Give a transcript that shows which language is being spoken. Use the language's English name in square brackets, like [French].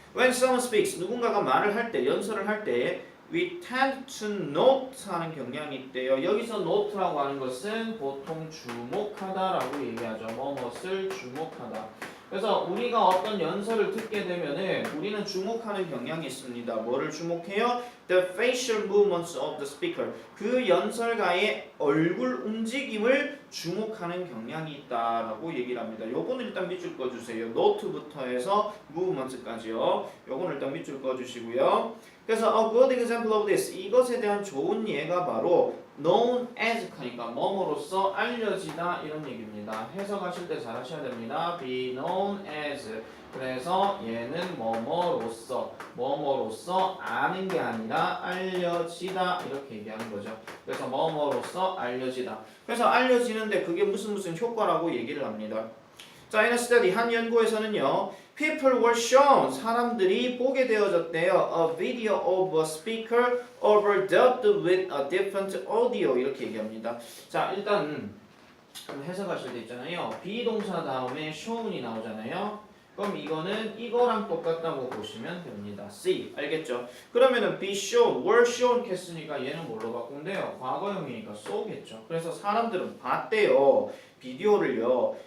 [English] When someone speaks, [Korean] 누군가가 말을 할 때, 연설을 할 때 [English] we tend to note [Korean] 하는 경향이 있대요. 여기서 note라고 하는 것은 보통 주목하다라고 얘기하죠. 뭐뭇을 주목하다. 그래서 우리가 어떤 연설을 듣게 되면은 우리는 주목하는 경향이 있습니다. 뭐를 주목해요? [English] The facial movements of the speaker. [Korean] 그 연설가의 얼굴 움직임을 주목하는 경향이 있다라고 얘기를 합니다. 요거는 일단 밑줄 꺼주세요. note부터 해서 movements까지요. 요거는 일단 밑줄 꺼주시고요. 그래서 [English] a good example of this. [Korean] 이것에 대한 좋은 예가 바로 known as 하니까 뭐뭐로써 알려지다 이런 얘기입니다. 해석하실 때 잘 하셔야 됩니다. [English] be known as. [Korean] 그래서 얘는 뭐뭐로써 아는 게 아니라 알려지다 이렇게 얘기하는 거죠. 그래서 뭐뭐로써 알려지다. 그래서 알려지는데 그게 무슨 효과라고 얘기를 합니다. 자, [English] in a study [Korean] 한 연구에서는요. [English] People were shown, [Korean] 사람들이 보게 되어졌대요. [English] A video of a speaker overdubbed with a different audio [Korean] 이렇게 얘기합니다. 자, 일단 해석하실 때 있잖아요. 비동사 다음에 shown이 나오잖아요. 그럼 이거는 이거랑 똑같다고 보시면 됩니다. See, 알겠죠? 그러면은 be shown, were shown 했으니까 얘는 뭘로 바꾼대요? 과거형이니까 쏘겠죠. 그래서 사람들은 봤대요. 비디오를요.